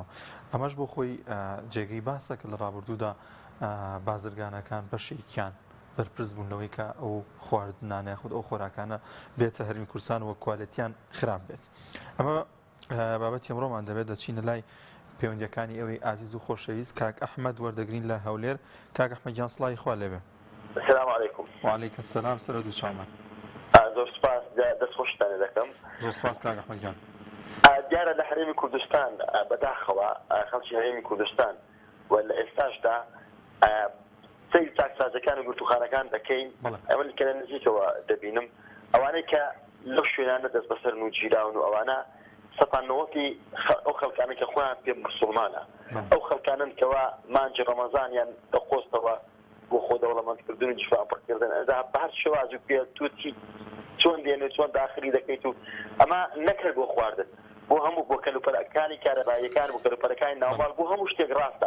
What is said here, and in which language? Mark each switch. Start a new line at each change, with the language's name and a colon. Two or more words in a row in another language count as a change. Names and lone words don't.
Central Kurdish: ئەمەش بۆ خۆی جێگەی باسە کە لە ڕابردوودا بازرگانەکان بەشێکیان بەرپرس بوونەوەی کە ئەو خواردنانە خود ئەو خۆراکانە بێتە هەرێمی کوردستان و کوالەتیان خراپ بێت. ئەمە بابەتی ئەمڕۆمان دەبێت دەچینە لای پەیوەندیەکانی ئەوەی ئازیز و خۆشەویست کاک ئەحمەد وەردەگرین لە هەولێر. کاک ئەحمەد گیان سڵاوی خوا لێبێ.
Arabic: السلام علیکم. وعلیکم السلام.
Central Kurdish: سەر دوو چاومان. زۆر سپاس دەستخۆشتان دەکەم. زۆر سپاس کاک ئەحمەد گیان. دیارە لە هەرێمی کوردستان بەداخەوە خەڵکی هەرێمی کوردستان و لە ئێستاشدا سەیر چاکسازەکان و گرتوخانەکان دەکەین. ئەمە کە لە نزیکەوە دەبینم ئەوانەی کە لەو شوێنانە دەست بەسەر و جیراون و ئەوانە سەپانەوەتی ئەو خەڵکانە کە خۆیان پێ موسڵمانە، ئەو خەڵکانن کەوا مانجی ڕەمەزانیان دەخۆستەوە بۆ خۆ دەوڵەمەندکردن و جیفاپڕکردن ئەدا بە هەر شێواز و پێ توتی چۆن دێنێت چۆن داخلی دەکەیت و ئەمە نەکرد بۆ خواردن بۆ هەموو بۆ کەلوپەرەکانی کارەباییەکان بۆ کەلوپەرەکانی ناوماڵ بۆ هەموو شتێک ڕاستە.